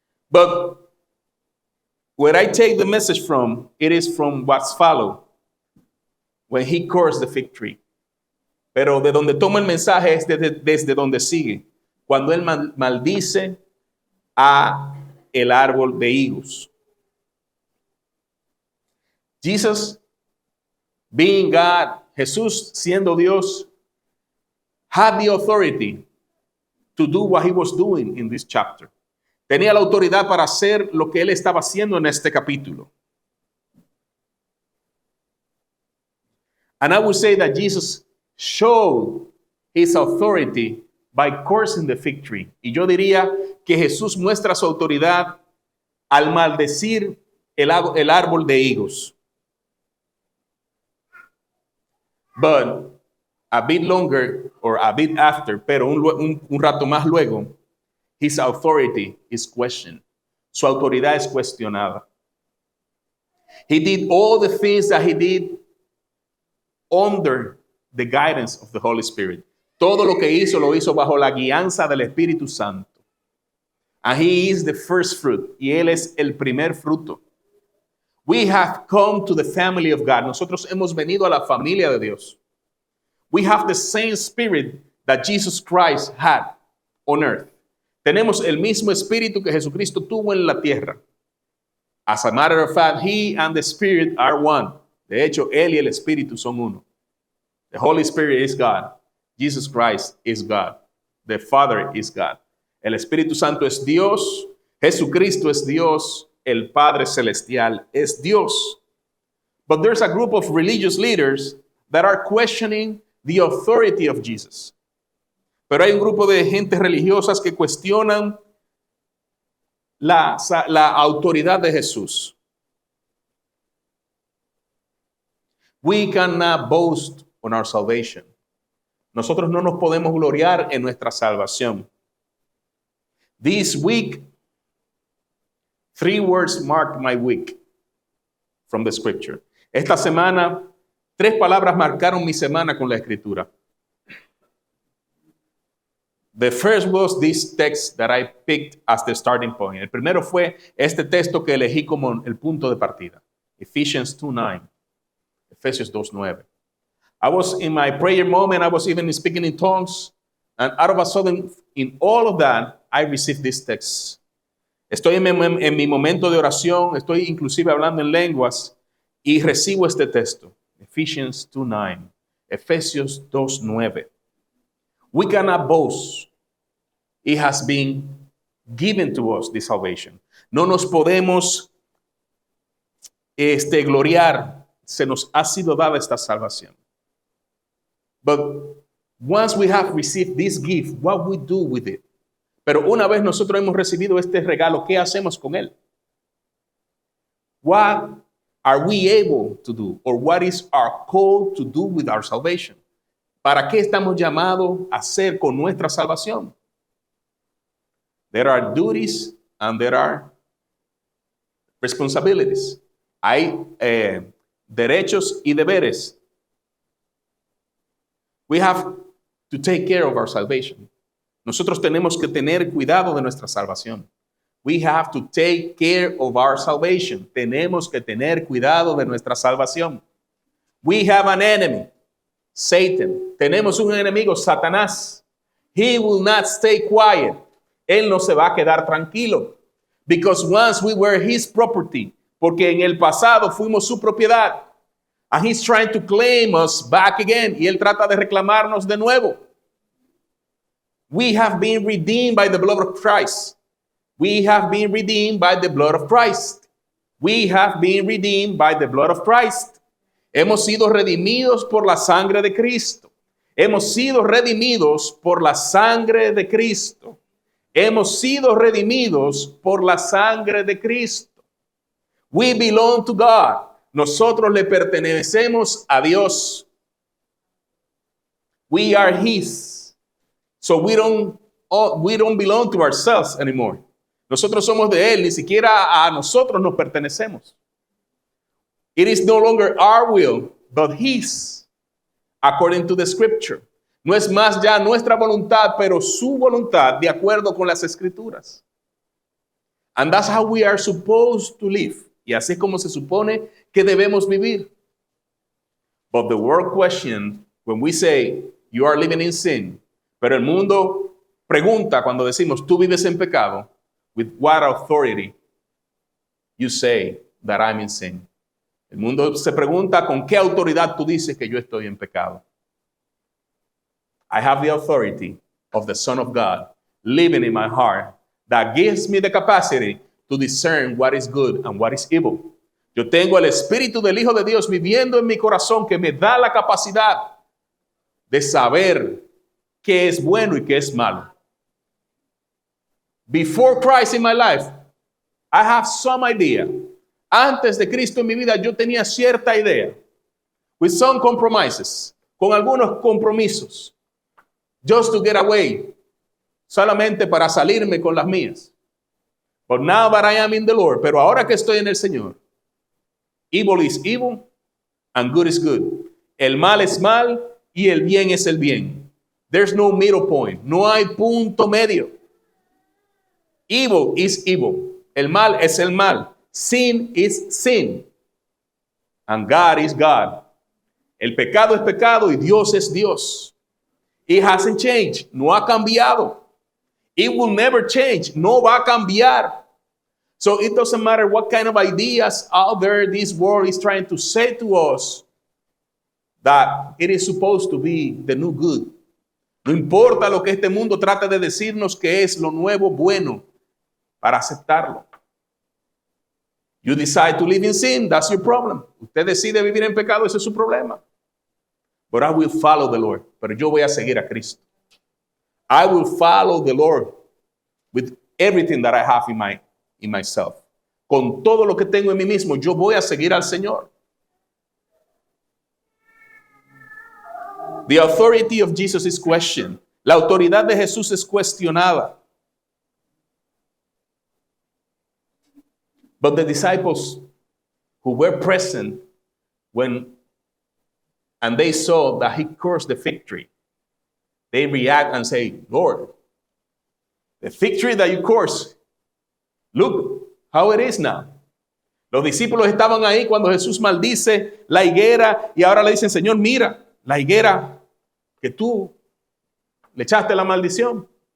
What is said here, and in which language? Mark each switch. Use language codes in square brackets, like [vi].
[en] But where I take the message from, it is from what's followed, when he cursed the fig tree. [es] Pero de donde toma el mensaje es desde donde sigue, cuando él maldice a el árbol de higos. [en] Jesus, being God, [es] Jesús siendo Dios, [en] had the authority to do what he was doing in this chapter. [es] Tenía la autoridad para hacer lo que él estaba haciendo en este capítulo. [en] And I would say that Jesus showed his authority by cursing the fig tree. [es] Y yo diría que Jesús muestra su autoridad al maldecir el árbol de higos. [en] But a bit longer, or a bit after, [es] pero un rato más luego, [en] his authority is questioned. [es] Su autoridad es cuestionada. [en] He did all the things that he did under the guidance of the Holy Spirit. [es] Todo lo que hizo, lo hizo bajo la guianza del Espíritu Santo. [en] And he is the first fruit. [es] Y él es el primer fruto. [en] We have come to the family of God. [es] Nosotros hemos venido a la familia de Dios. [en] We have the same spirit that Jesus Christ had on earth. [es] Tenemos el mismo espíritu que Jesucristo tuvo en la tierra. [en] As a matter of fact, he and the Spirit are one. [es] De hecho, él y el Espíritu son uno. [en] The Holy Spirit is God. Jesus Christ is God. The Father is God. [es] El Espíritu Santo es Dios. Jesucristo es Dios. El Padre Celestial es Dios. [en] But there's a group of religious leaders that are questioning the authority of Jesus. [es] Pero hay un grupo de gente religiosas que cuestionan la autoridad de Jesús. [en] We cannot boast on our salvation. [es] Nosotros no nos podemos gloriar en nuestra salvación. [en] This week, 3 words marked my week from the scripture. [es] Esta semana, 3 palabras marcaron mi semana con la escritura. [en] The first was this text that I picked as the starting point. [es] El primero fue este texto que elegí como el punto de partida. [en] Ephesians 2:9. Efesios 2:9. I was in my prayer moment, I was even speaking in tongues, and out of a sudden, in all of that, I received this text. [es] Estoy en mi momento de oración, estoy inclusive hablando en lenguas, y recibo este texto. [en] Ephesians 2:9. Efesios 2:9. We cannot boast. It has been given to us, this salvation. [es] No nos podemos gloriar. Se nos ha sido dada esta salvación. [en] But once we have received this gift, what we do with it? [es] Pero una vez nosotros hemos recibido este regalo, ¿qué hacemos con él? [en] What are we able to do? Or what is our call to do with our salvation? [es] ¿Para qué estamos llamados a hacer con nuestra salvación? [en] There are duties and there are responsibilities. [es] Hay derechos y deberes. [en] We have to take care of our salvation. [es] Nosotros tenemos que tener cuidado de nuestra salvación. [en] We have to take care of our salvation. [es] Tenemos que tener cuidado de nuestra salvación. [en] We have an enemy, Satan. [es] Tenemos un enemigo, Satanás. [en] He will not stay quiet. [es] Él no se va a quedar tranquilo. [en] Because once we were his property, [es] porque en el pasado fuimos su propiedad. [en] And he's trying to claim us back again. [es] Y él trata de reclamarnos de nuevo. [en] We have been redeemed by the blood of Christ. We have been redeemed by the blood of Christ. We have been redeemed by the blood of Christ. [es] Hemos sido redimidos por la sangre de Cristo. Hemos sido redimidos por la sangre de Cristo. Hemos sido redimidos por la sangre de Cristo. [en] We belong to God. [es] Nosotros le pertenecemos a Dios. [en] We are his. So we don't belong to ourselves anymore. [es] Nosotros somos de él, ni siquiera a nosotros nos pertenecemos. [en] It is no longer our will, but his, according to the scripture. [es] No es más ya nuestra voluntad, pero su voluntad, de acuerdo con las escrituras. [en] And that's how we are supposed to live. [es] Y así es como se supone que debemos vivir. [en] But the world question, when we say, you are living in sin, [es] pero el mundo pregunta cuando decimos, tú vives en pecado, [en] with what authority you say that I'm in sin? [es] El mundo se pregunta, ¿con qué autoridad tú dices que yo estoy en pecado? [en] I have the authority of the Son of God living in my heart that gives me the capacity to discern what is good and what is evil. [es] Yo tengo el Espíritu del Hijo de Dios viviendo en mi corazón que me da la capacidad de saber qué es bueno y qué es malo. [en] Before Christ in my life, I have some idea. [es] Antes de Cristo en mi vida, yo tenía cierta idea. [en] With some compromises. [es] Con algunos compromisos. [en] Just to get away. Solamente para salirme con las mías. But now that I am in the Lord, [es] pero ahora que estoy en el Señor, [en] evil is evil and good is good. [es] El mal es mal y el bien es el bien. [en] There's no middle point. [es] No hay punto medio. [en] Evil is evil. [es] El mal es el mal. [en] Sin is sin. And God is God. [es] El pecado es pecado y Dios es Dios. [en] It hasn't changed. [es] No ha cambiado. [en] It will never change. [es] No va a cambiar. [en] So it doesn't matter what kind of ideas out there this world is trying to say to us that it is supposed to be the new good. [es] No importa lo que este mundo trate de decirnos que es lo nuevo bueno para aceptarlo. [en] You decide to live in sin, that's your problem. [es] Usted decide vivir en pecado, ese es su problema. [en] But I will follow the Lord. [es] Pero yo voy a seguir a Cristo. [en] I will follow the Lord with everything that I have in myself. [es] Con todo lo que tengo en mí mismo, yo voy a seguir al Señor. [en] The authority of Jesus is questioned. [es] La autoridad de Jesús es cuestionada. [en] But the disciples who were present and they saw that he cursed the fig tree, they react and say, Lord, the fig tree that you cursed, look how it is now. [es] Los discípulos estaban ahí cuando Jesús maldice la higuera y ahora le dicen, Señor, mira, la higuera que tú le echaste la maldición.